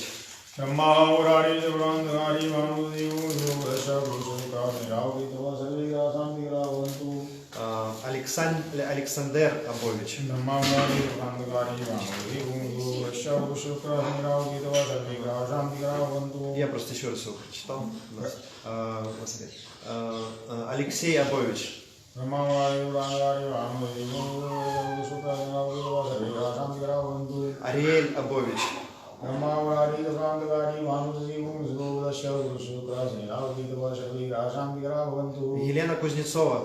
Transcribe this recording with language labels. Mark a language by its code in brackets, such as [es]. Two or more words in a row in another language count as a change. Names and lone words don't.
[sa] ब्रह्मा मुरारी प्रांतकारी भानु दस्य गुरु शुक्र शनि राहु केतु सर्वे ग्रह शांति भवन्तु [ru] Александр Абович. [sa] ब्रह्मा मुरारी प्रांतकारी भानु दस्य गुरु शुक्र शनि राहु केतु सर्वे ग्रह शांति भवन्तु [ru] Я просто еще раз его прочитал. Господи. Алексей Абович. [sa] ब्रह्मा मुरारी प्रांतकारी भानु दस्य गुरु शुक्र शनि राहु केतु सर्वे ग्रह शांति भवन्तु [ru] Ариэль Абович. [sa] ब्रह्मा मुरारी प्रांतकारी भानु दस्य गुरु शुक्र शनि राहु केतु सर्वे ग्रह शांति भवन्तु [ru] Елена Кузнецова.